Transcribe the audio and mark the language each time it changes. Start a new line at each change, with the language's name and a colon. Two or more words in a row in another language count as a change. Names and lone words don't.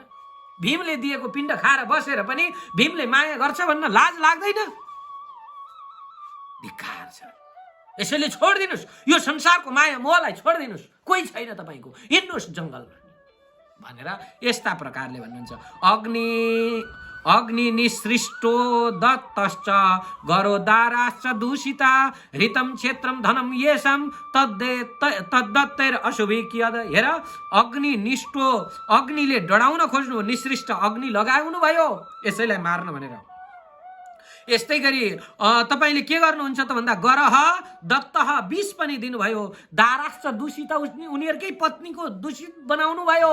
Nepali: भीमले दिएको पिण्ड खाएर बसेर पनि भीमले माया गर्छ भन्न लाज लाग्दैन? धिक्कार छ। यसैले छोडिदिनुस् यो संसारको माया मोहलाई, छोडिदिनुस्, कोही छैन तपाईको, हिँड्नुस् जङ्गलमा भनेर यस्ता प्रकारले भन्नुहुन्छ।
Sanskrit: अग्नि निसृष्टो दत्तश्च गरोदाराश्च दूषिता हृतम क्षेत्रम धनम येषम तद्दत्तैर अशुभिक्यद।
Nepali: हेर,
Sanskrit: अग्नि निष्ठो,
Nepali: अग्निले डढाउन खोज्नु, निसृष्ट अग्नि लगाउनु भयो यसैलाई मार्न भनेर। यस्तै गरी तपाईले के गर्नुहुन्छ त भन्दा
Sanskrit: गरह दत्तह
Nepali: विष पनि दिनुभयो,
Sanskrit: दाराश्च दूषित
Nepali: उनीहरुकै पत्नीको दूषित बनाउनु भयो।